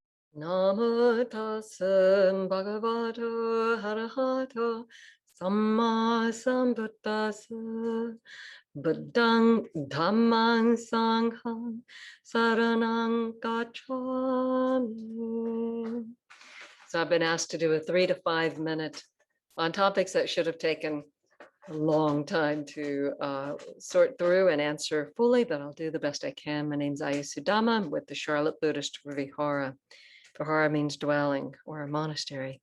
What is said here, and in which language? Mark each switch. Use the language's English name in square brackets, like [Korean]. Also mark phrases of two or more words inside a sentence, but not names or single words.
[Pali] Namo tassa bhagavato arahato samma sambuddhassa buddhang dhammang sanghang saranang gacchami. [English] So I've been asked to do a 3 to 5 minute on topics that should have taken a long time to sort through and answer fully, but I'll do the best I can. My name's Ayasudama. I'm with the Charlotte Buddhist Vihara. Vihara means dwelling or a monastery.